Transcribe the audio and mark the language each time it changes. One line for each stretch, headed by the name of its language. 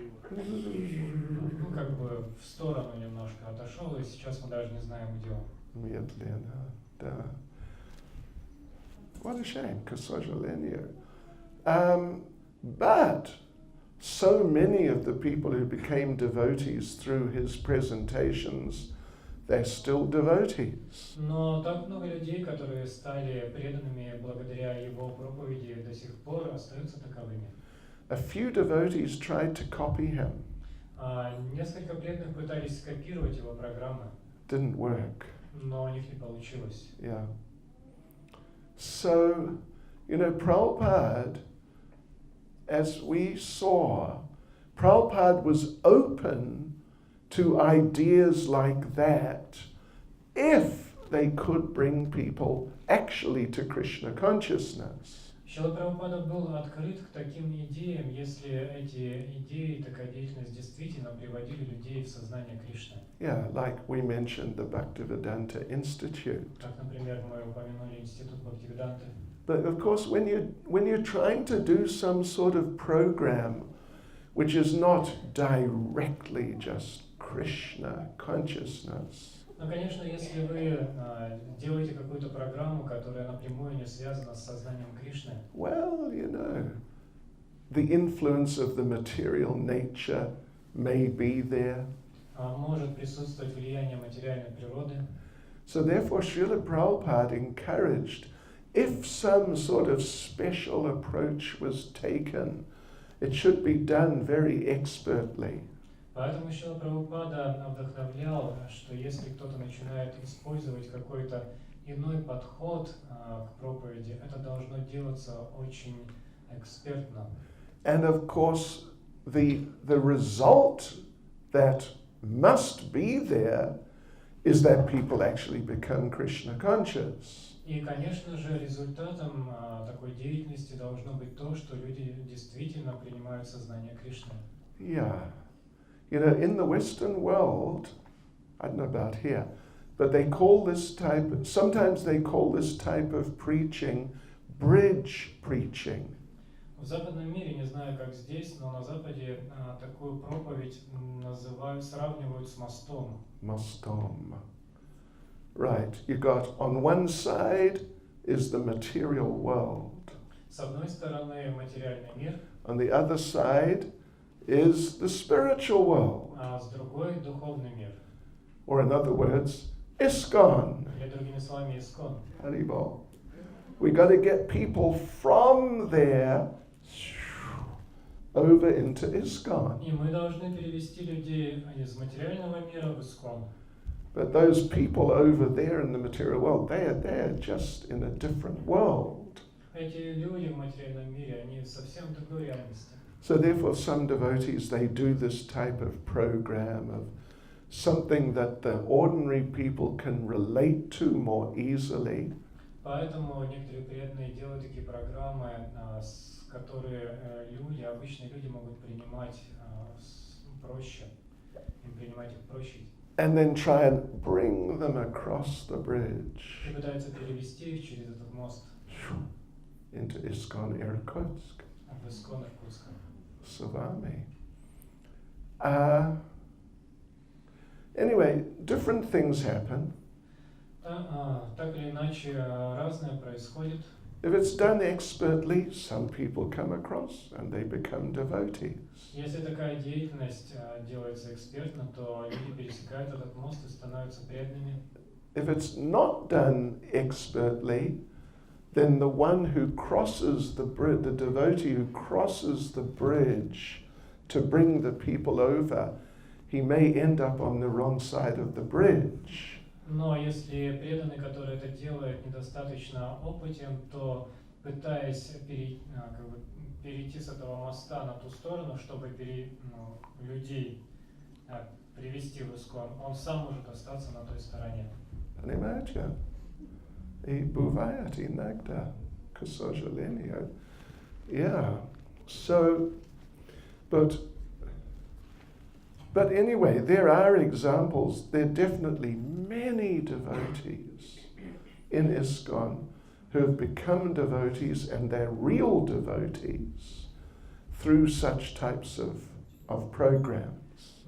Russian: Ну, как бы в сторону немножко отошел, и сейчас мы даже не знаем, где он. Медленно, да.
English: What a shame,
Russian: к сожалению.
English: But so many of the people who became devotees through his presentations, they're still devotees.
Russian: Но так много людей, которые стали преданными благодаря его проповеди, до сих пор остаются таковыми.
English: A few devotees tried to copy him.
Russian: Несколько преданных пытались скопировать его программы,
English: Didn't work.
Russian: но у них не получилось.
English: Yeah. So, Prabhupada, as we saw, Prabhupada was open to ideas like that if they could bring people actually to Krishna consciousness.
Russian: Шрила Прабхупада был открыт к таким идеям, если эти идеи, такая деятельность действительно приводили людей в сознание Кришны.
English: Yeah, like we mentioned the Bhaktivedanta Institute.
Russian: Как, например, мы упомянули Институт Бхактивиданты.
English: But of course, when you're trying to do some sort of program which is not directly just Krishna consciousness.
Russian: Но, конечно, если вы делаете какую-то программу, которая напрямую не связана с сознанием Кришны,
English: Well, the influence of the material nature may be there.
Russian: может присутствовать влияние материальной природы.
English: So therefore Srila Prabhupada encouraged, if some sort of special approach was taken, it should be done very expertly.
Russian: Поэтому Срила Прабхупада вдохновлял, что если кто-то начинает использовать какой-то иной подход к проповеди, это должно делаться очень экспертно.
English: And of course, the result that must be there is that people actually become Krishna conscious.
Russian: И, конечно же, результатом такой деятельности должно быть то, что люди действительно принимают сознание Кришны.
English: Yeah. In the Western world, I don't know about here, but sometimes they call this type of preaching bridge preaching.
Russian: В западном мире, не знаю, как здесь, но на Западе такую проповедь сравнивают с мостом.
English: Mostom. Right. You got on one side is the material world.
Russian: С одной стороны материальный мир,
English: On the other side is the spiritual world.
Russian: а с другой духовный мир.
English: Or in other words, ISKCON.
Russian: Или другими словами ISKCON. Haribol.
English: We got to get people from there over into ISKCON.
Russian: И мы должны перевести людей из материального мира в ISKCON.
English: But those people over there in the material world, they're just in a different world.
Russian: Эти люди в материальном мире, они совсем в другой реальности.
English: So therefore some devotees, they do this type of program of something that the ordinary people can relate to more easily.
Russian: Поэтому некоторые преданные делают такие программы, которые обычные люди могут принимать проще, им принимать их проще.
English: And then try and bring them across the bridge
Russian: И пытаются перевести их через этот мост
English: into ISKCON Irkutsk,
Russian: в ISKCON Иркутска. Savami.
English: Anyway, different things happen.
Russian: Так или иначе, разное происходит.
English: If it's done expertly, some people come across and they become devotees.
Russian: Если такая деятельность делается экспертно, то люди пересекают этот мост и становятся преданными.
English: If it's not done expertly, then the one who crosses the bridge, the devotee who crosses the bridge to bring the people over, he may end up on the wrong side of the bridge.
Russian: Но если преданный, который это делает, недостаточно опытен, то пытаясь перейти с этого моста на ту сторону, чтобы людей привести в ISKCON, он сам может остаться на той стороне. Понимаете? И бывает иногда, к сожалению.
English: Yeah. So, but anyway, there are examples, there are definitely many devotees in ISKCON who have become devotees, and they're real devotees through such types of programs.